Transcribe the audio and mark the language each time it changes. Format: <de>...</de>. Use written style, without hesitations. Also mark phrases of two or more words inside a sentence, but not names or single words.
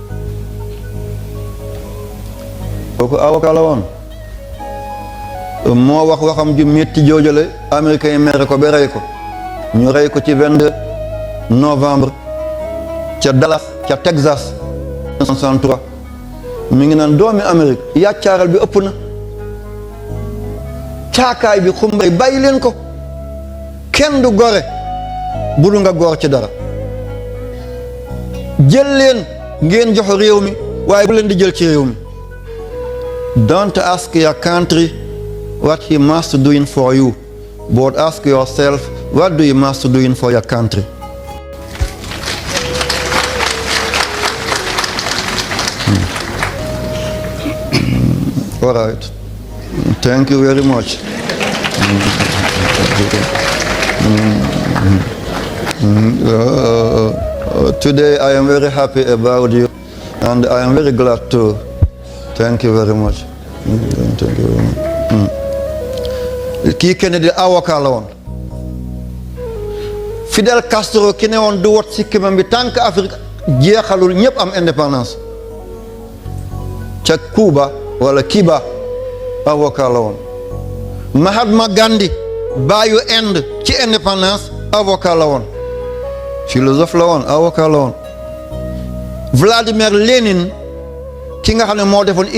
<wo>kooku avocat la woon moo wax waxam ju métti joojale américain yi mere ko ba rey ko ñu rey ko ci 22 novembre ca Dallas ca Texas 1963 mi ngi naan doomi Amérique yàccaaral bi ëpp na caakaay bi xumbay bàyyi leen ko kenn du gore bu du nga góor ci dara jël leen ngeen jox réew mi waaye bu leen di jël ci réew mi.</wo> <en>Don't ask your country what he must doing for you, but ask yourself what do you must doing for your country. All right. Thank you very much. Today I am very happy about you and I am very glad too. Thank you very much. Thank you very much.</en> <wo>Kii Kennedy avocat la woon Fidel Castro ki ne woon du wat si kimam bi</wo> <fr>tant que</fr> <wo>Afrique jeexalul ñëpp am indépendance ca Cuba wala Cuba avocat la woon Mahatma Gandhi baayu Inde ci indépendance avocat la woon philosophe la woon avocat la woon Vladimir Lénine ki nga xam ne moo defoon</wo>